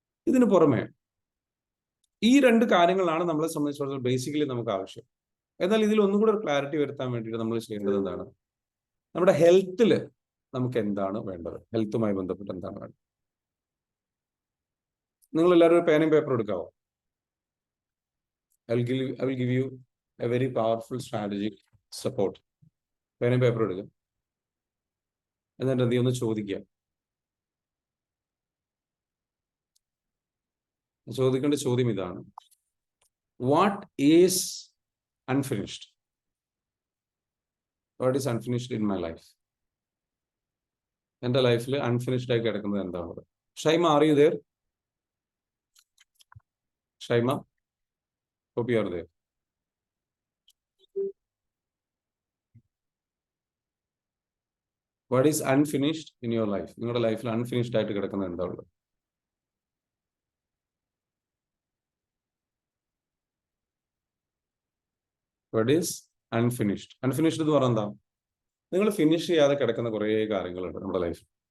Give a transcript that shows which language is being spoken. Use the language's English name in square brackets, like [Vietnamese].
[Malayalam] ഇതിന് പുറമെ ഈ രണ്ട് കാര്യങ്ങളാണ് നമ്മളെ സംബന്ധിച്ചിടത്തോളം ബേസിക്കലി നമുക്ക് ആവശ്യം. എന്നാൽ ഇതിൽ ഒന്നും കൂടെ ഒരു ക്ലാരിറ്റി വരുത്താൻ വേണ്ടിയിട്ട് നമ്മൾ ചെയ്യേണ്ടത് എന്താണ്? നമ്മുടെ ഹെൽത്തിൽ നമുക്ക് എന്താണ് വേണ്ടത്, ഹെൽത്തുമായി ബന്ധപ്പെട്ട് എന്താണ് വേണ്ടത്. നിങ്ങൾ എല്ലാവരും ഒരു പേനയും പേപ്പറും എടുക്കാവോ? [English] I will give you a very powerful strategic support. [Malayalam] പേനയും പേപ്പറും എടുക്കുക. എന്നിട്ട് എന്ത് ഒന്ന് ചോദിക്കുക. ചോദിക്കേണ്ട ചോദ്യം ഇതാണ്: [English] What is unfinished? What is unfinished in my life? [Malayalam] എൻ്റെ ലൈഫിൽ അൺഫിനിഷ്ഡ് ആയി കിടക്കുന്നത് എന്താണത്? [English] Shaima, are you there? Shaima, hope you are there. What is unfinished in your life? [Malayalam] നിങ്ങളുടെ ലൈഫിൽ അൺഫിനിഷ്ഡ് ആയിട്ട് കിടക്കുന്നത് എന്താ ഉള്ളത്? [English] What is unfinished? Unfinished [Malayalam] എന്ന് പറഞ്ഞാൽ എന്താ? നിങ്ങൾ ഫിനിഷ് ചെയ്യാതെ കിടക്കുന്ന കുറേ കാര്യങ്ങളുണ്ട് നമ്മുടെ ലൈഫിൽ.